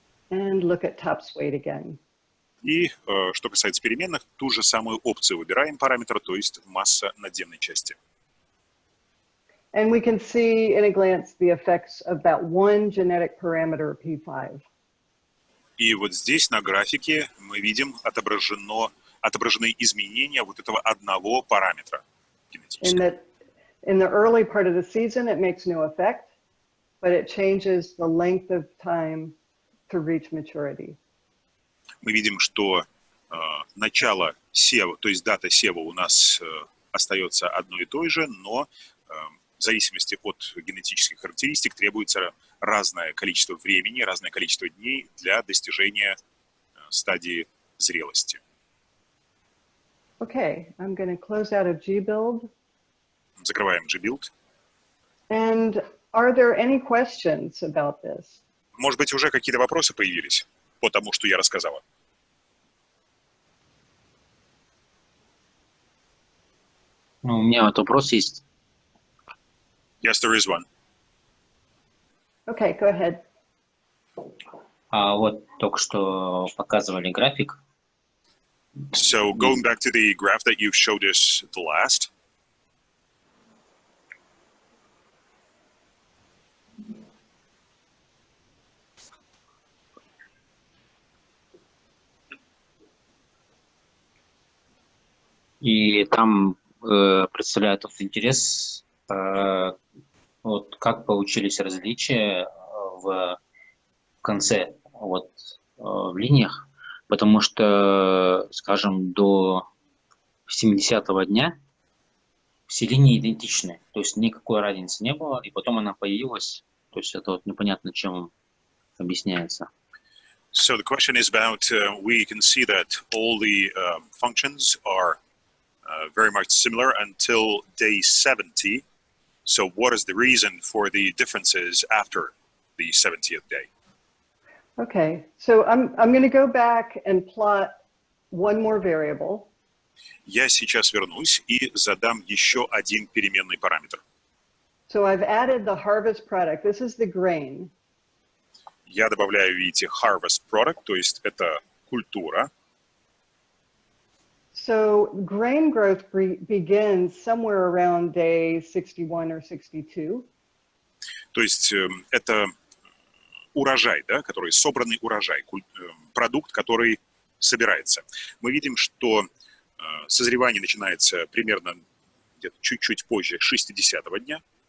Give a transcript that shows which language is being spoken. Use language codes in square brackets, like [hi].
[en] And look at topsweight again. [ru] И что касается переменных, ту же самую опцию выбираем параметр, то есть масса надземной части. [en] And we can see in a glance the effects of that one genetic parameter P5. [ru] И вот здесь на графике мы видим отображены изменения вот этого одного параметра генетического. [en] In the early part of the season, it makes no effect, but it changes the length of time to reach maturity. [ru] Мы видим, что начало сева, то есть дата сева у нас остается одной и той же, но в зависимости от генетических характеристик требуется разное количество времени, разное количество дней для достижения стадии зрелости. [en] Okay, I'm going to close out of gbuild. [ru] Закрываем gbuild. [en] And are there any questions about this? [ru] Может быть, уже какие-то вопросы появились по тому, что я рассказала? Ну, у меня вот вопрос есть. [en] Yes, there is one. Okay, go ahead. [ru] Вот только что показывали график. [en] So going back to the graph that you showed us the last, [ru] И там представляет вот интерес, вот как получились различия в конце, вот в линиях, потому что, скажем, до 70-го дня все линии идентичны, то есть никакой разницы не было, и потом она появилась, то есть это вот непонятно, чем объясняется. [en] so the question is about, we can see that all the functions are very much similar until day 70. So what is the reason for the differences after the 70th day? Okay, so I'm going to go back and plot one more variable. [ru] Я сейчас вернусь и задам еще один переменный параметр. [en] So I've added the harvest product. This is the grain. [ru] Я добавляю, видите, harvest product, то есть это культура. [en] So grain growth begins somewhere around day 61 or 62. [ru] То есть это урожай, да, который собранный урожай, продукт, который собирается. Мы видим, что созревание начинается примерно где-то чуть-чуть позже 60-го дня.